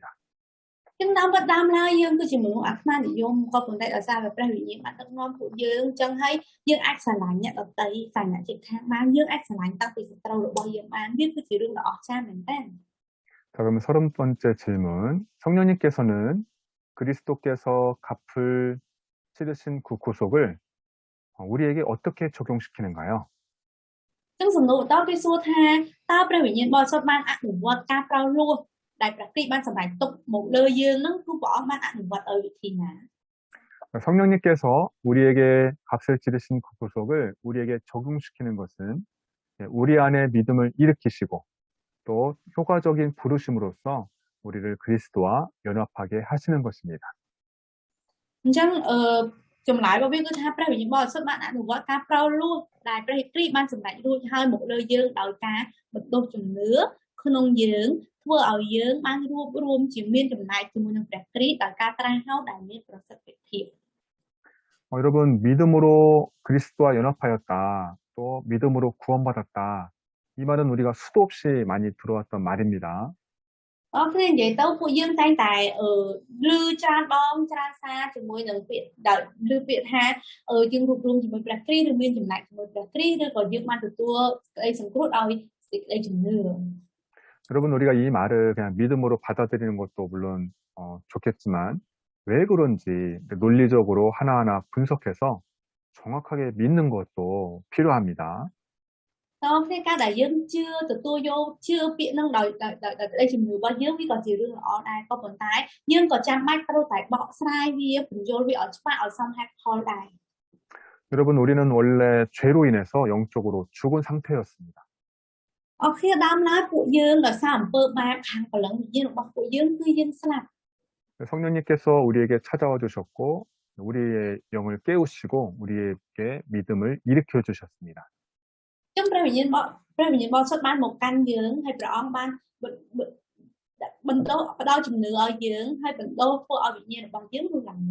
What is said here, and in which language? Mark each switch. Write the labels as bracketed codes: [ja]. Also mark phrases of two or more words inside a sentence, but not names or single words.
[km] ចឹងតាមពិតដើមឡើយយើងគឺជាមនុស្សអាត្មានិយមក៏ប៉ុន្តែដោយសារតែព្រះវិញ្ញាណបានដឹកនាំពួកយើងចឹងហើយយើងអាចស្រឡាញ់អ្នកដទៃស្រឡាញ់អ្នកជិតខាងបានយើងអាចស្រឡាញ់តាំងពីសត្រូវរបស់យើងបានវាគឺជារឿងដ៏អស្ចារ្យមែនទែន [ko] 자, 그러면 30번째 질문. 성령님께서는 그리스도께서 값을 치르신 그 구속을 우리에게 어떻게 적용시키는가요? [km] ចឹងសំណួរបន្តគេសួរថាតើព្រះវិញ្ញាណបរិសុទ្ធបានអនុវត្តការប្រោសលោះដែលព្រះគ្រីស្ទបានសម្រេចទុកមកលើយើងនឹងគឺព្រះអង្គបានអនុវត្តដោយវិធីណា [ko] 성령님께서 우리에게 값을 치르신 그 구속을 우리에게 적용시키는 것은 우리 안에 믿음을 일으키시고 또 효과적인 부르심으로써 우리를 그리스도와 연합하게 하시는 것입니다. [km] អញ្ចឹងចម្លើយរបស់វាគឺថាព្រះវិញ្ញាណបរិសុទ្ធបានអនុវត្តការប្រោសលោះដែលព្រះគ្រីស្ទបានសម្រេចរួចហើយមកលើយើងដោយការបណ្ដុះជំនឿក្នុងយើងធ្វើឲ្យយើងបានរួបរวมជាមានចំណែកជាមួយនឹងព្រះគ្រីស្ទដោយការត្រាស់ហៅដែលមានប្រសិទ្ធភាព [ko] 여러분 믿음으로 그리스도와 연합하였다. 또 믿음으로 구원받았다. 이 말은 우리가 수도 없이 많이 들어왔던 말입니다. [km] អរគ្នានិយាយទៅពួកយើងតែងតែឮច្រើនដងច្រើនសារជាមួយនឹងពាក្យដែលឮពាក្យថាយើងរួបរวมជាមួយព្រះគ្រីស្ទឬមានចំណែកជាមួយព្រះគ្រីស្ទឬក៏យើងបានទទួលក្តីសង្គ្រោះដោយសេចក្តីជំនឿ [ko] 여러분 우리가 이 말을 그냥 믿음으로 받아들이는 것도 물론 좋겠지만 왜 그런지 논리적으로 하나하나 분석해서 정확하게 믿는 것도 필요합니다. [km] តើគ្នាការដែលយើងជឿទទួលយកជឿពាក្យនឹងដោយក្តីជំនឿរបស់យើងវាក៏ជារឿងល្អដែរក៏ប៉ុន្តែយើងក៏ចាំបាច់ត្រូវតែបកស្រាយវាបញ្យល់វាឲ្យច្បាស់ឲ្យសមហេតុផលដែរ [ko] 여러분 우리는 원래 죄로 인해서 영적으로 죽은 상태였습니다. [km] អរគ្នាដើមឡើយពួកយើងដោយសារអំពើបាបខាងព្រលឹងវិញ្ញាណរបស់ពួកយើងគឺយើងស្លាប់ [ko] 성령님께서 우리에게 찾아와 주셨고 우리의 영을 깨우시고 우리에게 믿음을 일으켜 주셨습니다. [km] ចឹងព្រះវិញ្ញាណបរិសុទ្ធបានមកកាន់យើងហើយព្រះអង្គបានបណ្ដុះផ្ដល់ជំនឿឲ្យយើងហើយបណ្ដុះធ្វើឲ្យវិញ្ញាណរបស់យើងរស់ឡើង